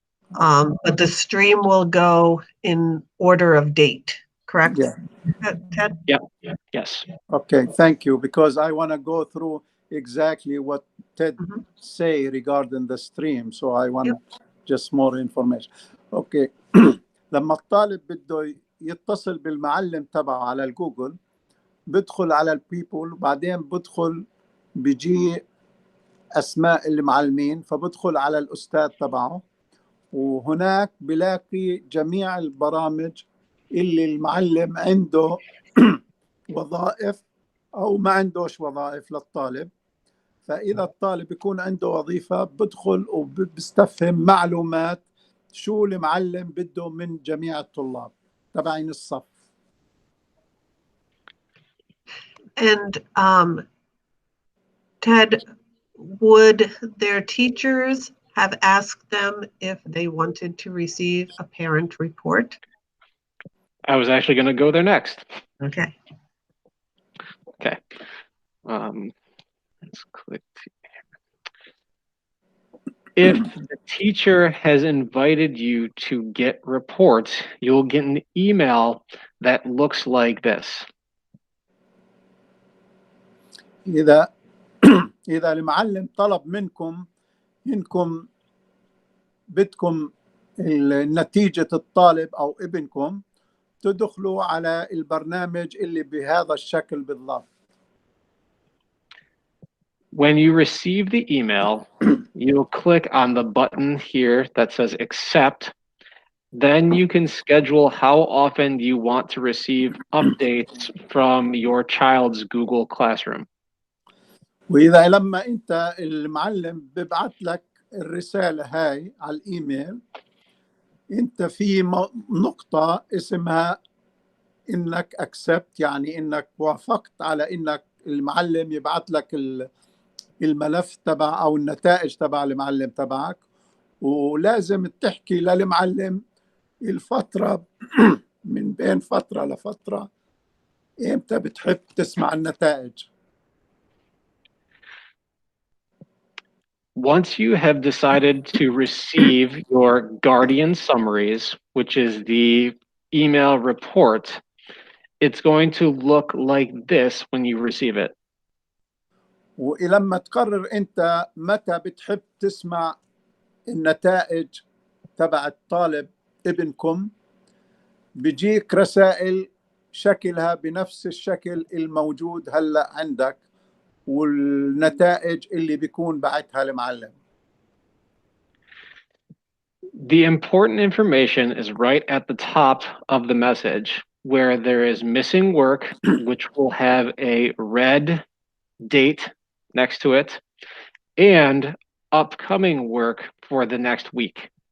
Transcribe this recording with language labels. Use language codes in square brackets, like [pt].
[en] But the stream will go in order of date, correct? Yeah. Ted? Yeah. Yes. Okay, thank you, because I want to go through exactly what Ted say regarding the stream, so I want just more information. Okay. [ar] لما الطالب بده يتصل بالمعلم تبعه على الجوجل، بدخل على البيبل وبعدين بدخل بيجي أسماء المعلمين، فبدخل على الأستاذ تبعه، وهناك بلاقي جميع البرامج اللي المعلم عنده وظائف أو ما عندوش وظائف للطالب. فإذا الطالب يكون عنده وظيفة بدخل وبستفهم معلومات شو المعلم بده من جميع الطلاب تبعين الصف. [en] And Ted, would their teachers have asked them if they wanted to receive a parent report? I was actually going to go there next. Okay. Okay. Let's click. If the teacher has invited you to get reports, you'll get an email that looks like this. [ar] إذا المعلم طلب منكم إنكم بدكم نتيجة الطالب أو ابنكم، تدخلوا على البرنامج اللي بهذا الشكل بالضبط. [en] When you receive the email, you'll click on the button here that says accept. Then you can schedule how often you want to receive updates from your child's Google Classroom. [ar] وإذا لما أنت المعلم ببعث لك الرسالة هاي على الإيميل، أنت في نقطة اسمها إنك accept، يعني إنك وافقت على إنك المعلم يبعث لك الملف تبع أو النتائج تبع المعلم تبعك، ولازم تحكي للمعلم الفترة من بين فترة لفترة إمتى بتحب تسمع النتائج. [en] Once you have decided to receive your guardian summaries, which is the email report, it's going to look like this when you receive it. [ar] ولما تقرر أنت متى بتحب تسمع النتائج تبع الطالب ابنكم، بيجيك رسائل شكلها بنفس الشكل الموجود هلأ عندك والنتائج اللي بيكون بعتها المعلم. [en] The important information is right at the top of the message where there is missing work, which will have a red date next to it, and upcoming work for the next week.